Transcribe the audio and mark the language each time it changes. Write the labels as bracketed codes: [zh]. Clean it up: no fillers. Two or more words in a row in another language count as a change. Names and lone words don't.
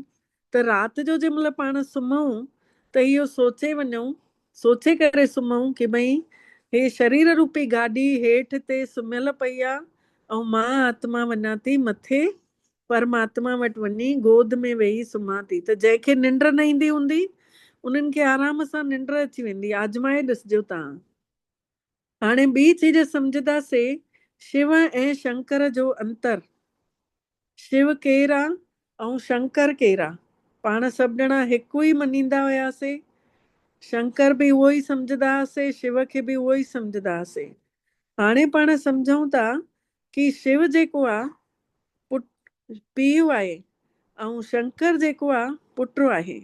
[sd] त राति जो जंहिं महिल पाण सुम्हूं त इहो सोचे करे सुम्हूं कि भई हे शरीर रूपी गाॾी हेठि ते सुम्हियल पई आहे ऐं मां आत्मा वञा थी मथे परमात्मा वटि वञी गोद में वेही सुम्हां थी। त जंहिंखे निंड न ईंदी हूंदी उन्हनि खे आराम सां निंड अची वेंदी, आजमाए ॾिसजो तव्हां। हाणे ॿी चीज सम्झंदासीं, शिव ऐं शंकर जो अंतर। शिव केरु आहे ऐं शंकर केरु आहे? पाण सभु ॼणा हिकु ई मञींदा हुआसीं, शंकर बि उहो ई सम्झंदा हुआसीं, शिव खे बि उहो ई सम्झंदा हुआसीं। हाणे पाण सम्झूं था कि शिव जेको आहे पीउ आहे ऐं शंकर जेको आहे पुटु आहे।